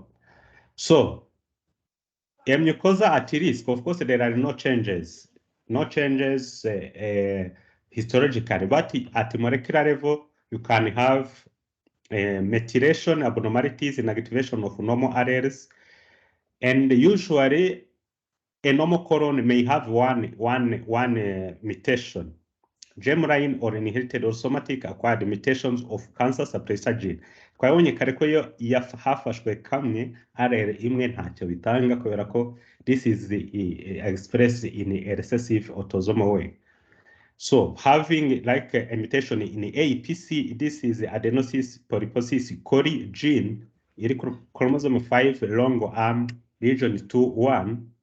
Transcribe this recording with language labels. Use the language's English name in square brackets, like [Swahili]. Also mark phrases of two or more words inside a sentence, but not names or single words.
[English] So a mucosa at risk, of course, there are no changes histologically, but at molecular level, you can have methylation abnormalities and activation of normal alleles. And usually, a normal colon may have one mutation, germline or inherited or somatic acquired mutations of cancer suppressor gene. [Kinyarwanda] Twabonye kare ko yo hafashwe kamwe allele imwe ntacyo bitanga kubera ko [English] this is expressed in a recessive autosomal way. So having like a mutation in APC, this is adenosis polyposis cori gene, chromosome 5 long arm region 2-1.